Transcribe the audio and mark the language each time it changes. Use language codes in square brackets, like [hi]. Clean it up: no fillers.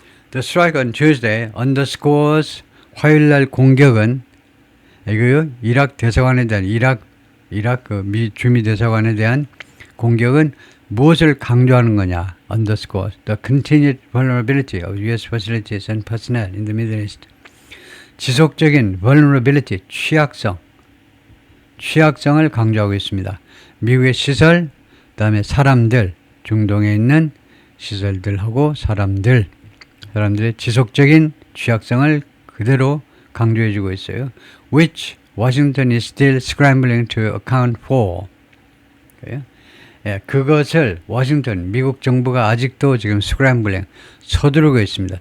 [en] The strike on Tuesday underscores, [ko] 화요일날 공격은 이거요, 이라크 대사관에 대한 이라크 미 주미 대사관에 대한 공격은 무엇을 강조하는 거냐? [en] underscores the continued vulnerability of U.S. facilities and personnel in the Middle East. [ko] 지속적인 vulnerability, 취약성을 강조하고 있습니다. 미국의 시설, 그다음에 사람들, 중동에 있는 시설들하고 사람들의 지속적인 취약성을 그대로 강조해주고 있어요. [en] Which Washington is still scrambling to account for. [ko] 그것을 워싱턴, 미국 정부가 아직도 지금 scrambling, 서두르고 있습니다.